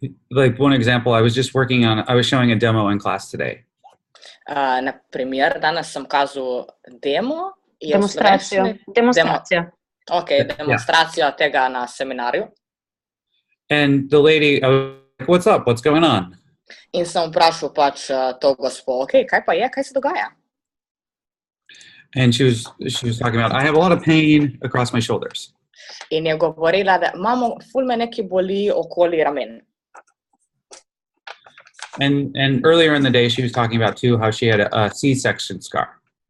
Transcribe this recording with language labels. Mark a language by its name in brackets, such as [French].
[English] Like one example, I was showing a demo in class today. [Slovenian] Na primer, danes sem kazal demo. Demonstracijo. Ok, demonstracijo tega na seminarju. [English] And the lady, I was like, what's up? What's going on? [Slovenian] In sem vprašal pač to gospo, ok, kaj pa je, kaj se dogaja? [English] And she was talking about, I have a lot of pain across my shoulders. [Slovenian] In je govorila, da ful me nekaj boli okoli ramen. [English] And earlier in the day, she was talking about too how she had a C-section scar.